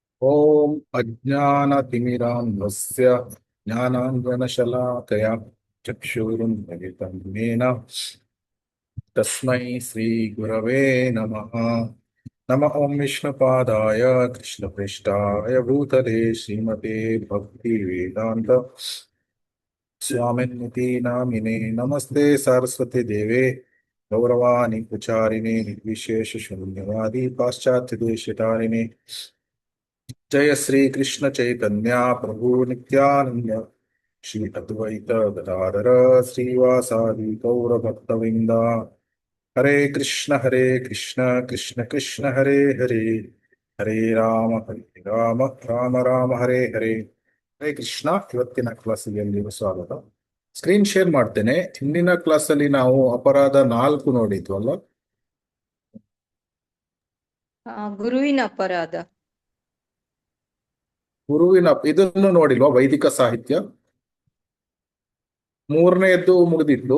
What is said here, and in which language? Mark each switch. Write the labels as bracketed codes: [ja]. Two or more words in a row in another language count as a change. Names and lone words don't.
[sa] ಓಂ ಅಜ್ಞಾನತಿಮಿರಾಂಧಸ್ಯ ಜ್ಞಾನಾಂಜನಶಲಾಕಯ ಚಕ್ಷುರುನ್ಮಿಲಿತಂ ಯೇನ ತಸ್ಮೈ ಶ್ರೀ ಗುರವೇ ನಮಃ. ನಮಃ ಓಂ ವಿಷ್ಣುಪಾದಾಯ ಕೃಷ್ಣಪ್ರೇಷ್ಠಾಯ ಭೂತಲೆ ಶ್ರೀಮತೆ ಭಕ್ತಿ ವೇದಾಂತ ಸ್ವಾಮಿನ್ನಿತಿ ನಾಮಿನೇ ನಮಸ್ತೆ ಸರಸ್ವತಿ ದೇವೆ ಗೌರವಾಣಿ ಪ್ರಚಾರಿಣೆ ನಿರ್ವಿಶೇಷ ಶೂನ್ಯವಾದಿ ಪಾಶ್ಚಾತ್ಯ ದೇಶತಾರಿಣೆ. ಜಯ ಶ್ರೀ ಕೃಷ್ಣ ಚೈತನ್ಯ ಪ್ರಭು ನಿತ್ಯಾನಂದ ಶ್ರೀ ಅದ್ವೈತ ಗದಾಧರ ಶ್ರೀವಾಸಾದಿ ಗೌರ ಭಕ್ತವಿಂದ. ಹರೇ ಕೃಷ್ಣ ಕೃಷ್ಣ ಕೃಷ್ಣ ಹರೇ ಹರೇ, ಹರೇ ರಾಮ ರಾಮ ರಾಮ ಹರೇ ಹರೇ. ಹರೇ ಕೃಷ್ಣ. [kn] ಇವತ್ತಿನ ಕ್ಲಾಸಿಗೆ ಎಲ್ರಿಗೂ ಸ್ವಾಗತ. [en] screen share [kn] ಮಾಡ್ತೇನೆ. ಹಿಂದಿನ ಕ್ಲಾಸಲ್ಲಿ ನಾವು ಅಪರಾಧ 4 ನೋಡಿದ್ವಲ್ಲ. ಗುರುವಿನ ಅಪರಾಧ. ಇದನ್ನು ನೋಡಿಲ್ವಾ? ವೈದಿಕ ಸಾಹಿತ್ಯ 3ನೇದ್ದು ಮುಗಿದಿತ್ತು.